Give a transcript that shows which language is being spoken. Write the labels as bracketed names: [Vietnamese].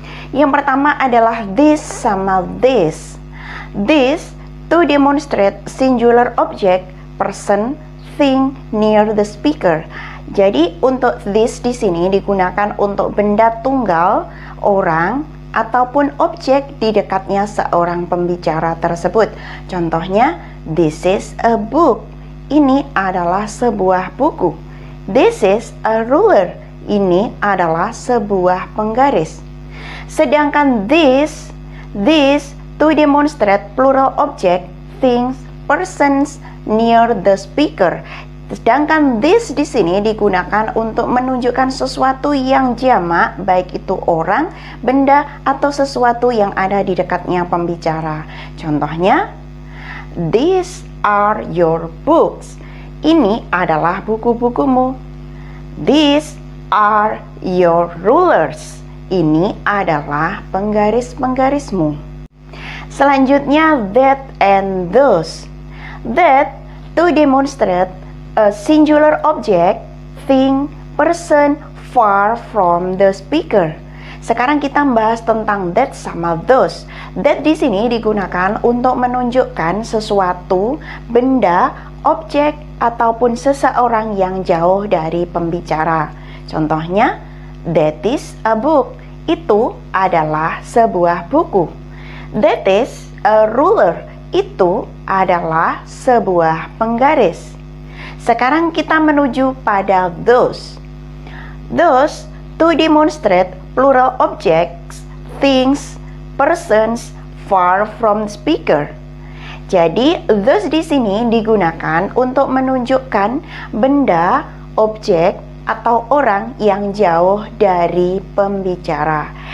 [Indonesian] Yang pertama adalah this sama this. [English] This to demonstrate singular object, person, thing near the speaker. [Indonesian] Jadi untuk this di sini digunakan untuk benda tunggal, orang, ataupun objek di dekatnya seorang pembicara tersebut. [English] Contohnya, this is a book. [Indonesian] Ini adalah sebuah buku. [English] This is a ruler. [Indonesian] Ini adalah sebuah penggaris. [English] Sedangkan this to demonstrate plural object, things, persons near the speaker. [Indonesian] Sedangkan this di sini digunakan untuk menunjukkan sesuatu yang jamak, baik itu orang, benda, atau sesuatu yang ada di dekatnya pembicara. [English] Contohnya, these are your books. [Indonesian] Ini adalah buku-bukumu. [English] These are your rulers. [Indonesian] Ini adalah penggaris-penggarismu. [English] Selanjutnya, that and those. That to demonstrate a singular object, thing, person far from the speaker. [Indonesian] Sekarang kita membahas tentang that sama those. That di sini digunakan untuk menunjukkan sesuatu, benda, objek, ataupun seseorang yang jauh dari pembicara. [English] Contohnya, that is a book. [Indonesian] Itu adalah sebuah buku. [English] That is a ruler. [Indonesian] Itu adalah sebuah penggaris. Sekarang kita menuju pada those. [English] Those to demonstrate plural objects, things, persons far from the speaker. [Indonesian] Jadi those di sini digunakan untuk menunjukkan benda, objek, atau orang yang jauh dari pembicara.